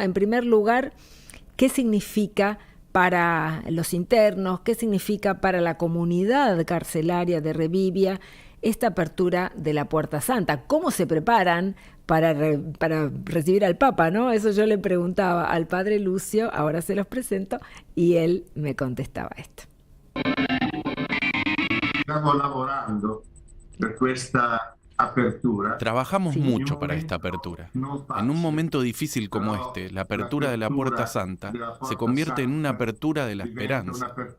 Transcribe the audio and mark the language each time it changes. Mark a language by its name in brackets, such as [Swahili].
[Spanish] En primer lugar, ¿qué significa para los internos, qué significa para la comunidad carcelaria de Revivia esta apertura de la Puerta Santa? ¿Cómo se preparan para recibir al Papa, ¿no? Eso yo le preguntaba al padre Lucio, ahora se los presento, y él me contestaba esto. Estamos [Italian] lavorando per questa apertura. [Spanish] Trabajamos mucho para esta apertura. En un momento difícil como este, la apertura de la Puerta Santa se convierte en una apertura de la esperanza.